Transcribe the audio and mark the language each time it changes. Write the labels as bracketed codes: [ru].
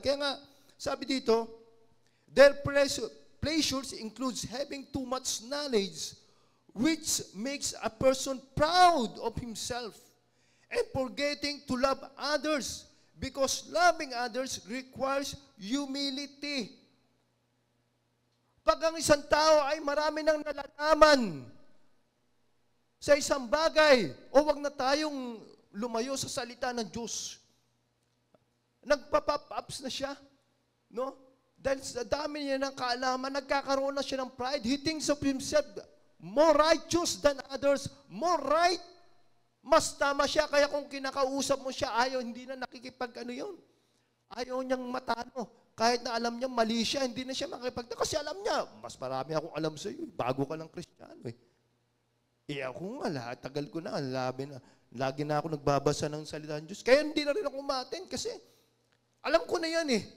[tl] Kaya nga, sabi dito, [en] their pleasures includes having too much knowledge, which makes a person proud of himself, and forgetting to love others, because loving others requires humility. [tl] Pag ang isang tao ay marami nang nalalaman sa isang bagay, o wag na tayong lumayo sa salita ng Diyos. Nagpa-pop-ups na siya, no? Dahil sa dami niya ng kaalaman, nagkakaroon na siya ng pride. [en] He thinks of himself more righteous than others, more right. [tl] Mas tama siya, kaya kung kinakausap mo siya, hindi na yun. Ayaw niyang matalo. Kahit na alam niya mali siya, hindi na siya makikipagtalo. Kasi alam niya, mas marami akong alam sa iyo. Bago ka lang Kristiyano eh. Ako nga, tagal ko na, lagi na ako nagbabasa ng salita ng Diyos. Kaya hindi na rin ako umaten kasi alam ko na yan eh.